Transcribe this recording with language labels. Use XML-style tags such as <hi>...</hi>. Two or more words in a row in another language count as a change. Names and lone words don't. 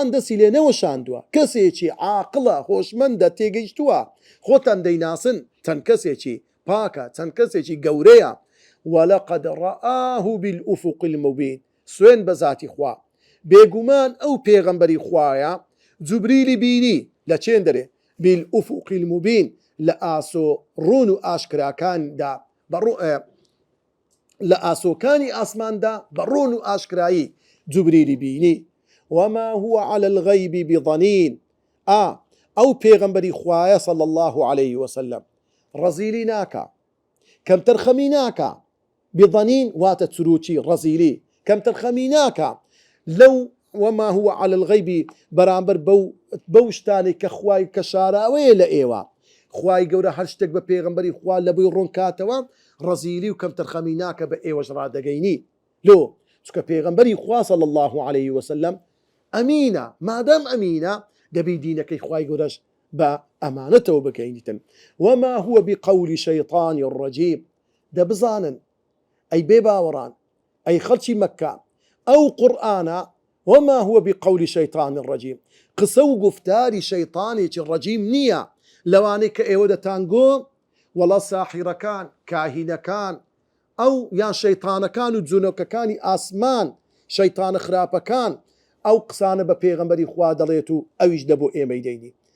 <ckb>دەستی لێ نەوەشاندووە کەسێکی عاقڵە هۆشمەندە تێگەیشتووە خۆتان دەیناسن چەند کەسێکی پاکە چەند کەسێکی گەورەیە</ckb> <ar>وەلەقەد ڕەئاه بالئوفق المبین</ar> <ckb>سوێن بە ذاتی خوا بێگومان ئەو پێغەمبەری خوایە جوبریلی بینی لە چێن دەرێ</ckb> <ar>بالئوفق المبین</ar> <ckb>لە ئاسۆ ڕون و ئاشکراکاندا لە ئاسۆکانی ئاسماندا بە ڕۆن و ئاشکرایی جوبریلی بینی</ckb> <ar>وما هو على الغيب بضنين</ar> <ckb>ئەو پێغەمبەری خوایە</ckb> <ar>صلى الله عليه وسلم</ar> <ckb>ڕەزیلی ناکە کەم تەرخەمی ناکە بضنين واتە چروکی ڕەزیلی کەم تەرخەمی ناکە لەو</ckb> <ar>وما هو على الغيب</ar> <ckb>بەرامبەر بەو شتانی کە خوای کە شاراوەیە لە ئێوە خوای گەورە هەر شتێک بە پێغەمبەری خوا لە بۆی ڕوون کاتەوە ڕەزیلی و کەم تەرخەمی ناکە بە ئێوەش ڕادەگەینی لۆ چکە پێغەمبەری خوا</ckb> <ar>صلی الله عليه وسلم</ar> <ckb>ئەمینە مادام ئەمینە دەبی دینەکەی خوای گەورەش بە ئەمانەتەوە بکەینیتن</ckb> <ar>وما هو بقول شيطان الرجيم</ar> <ckb>دەبزانن ئەی بێ باوەڕان ئەی خەڵکی مەککە ئەو قورئانە</ckb> <ar>وما هو بقول شيطان الرجيم</ar> <ckb>قسە و گفتاری شەیطانێکی ڕەجیم نییە لەوانەی کە ئێوە دەتانگۆ وەڵا ساحیرەکان کاهینەکان ئەو یان شەیطانەکان و جونۆکەکانی ئاسمان شەیطانە خراپەکان ئەو قسانە بە پێغەمبەری خوا دەڵێت و ئەویش دەبۆ ئێمەی دەینی</ckb>